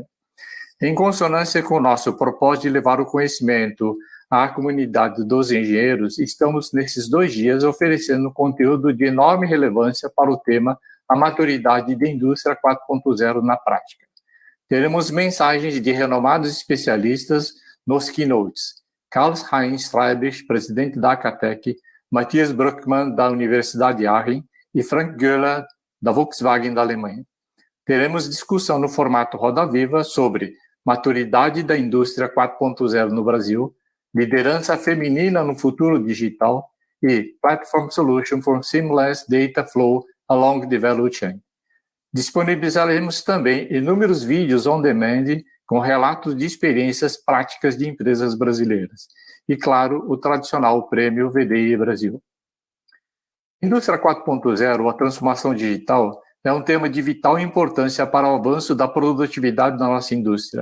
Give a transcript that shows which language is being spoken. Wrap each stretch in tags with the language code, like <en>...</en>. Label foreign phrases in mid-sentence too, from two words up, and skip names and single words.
<pt>Em consonância com o nosso propósito de levar o conhecimento à comunidade dos engenheiros, estamos nesses 2 dias oferecendo conteúdo de enorme relevância para o tema A Maturidade da Indústria 4.0 na Prática. Teremos mensagens de renomados especialistas nos Keynotes. Karl-Heinz Streibich, presidente da Acatec, Matthias Bruckmann, da Universidade de Aachen, e Frank Göhler, da Volkswagen da Alemanha. Teremos discussão no formato Roda Viva sobre maturidade da indústria 4.0 no Brasil, liderança feminina no futuro digital e</pt> <en>Platform Solution for Seamless Data Flow along the Value Chain.</en> <pt>Disponibilizaremos também inúmeros vídeos</pt> <en>on demand</en> <pt>com relatos de experiências práticas de empresas brasileiras. E, claro, o tradicional prêmio VDI Brasil. Indústria 4.0, a transformação digital, é um tema de vital importância para o avanço da produtividade da nossa indústria.</pt>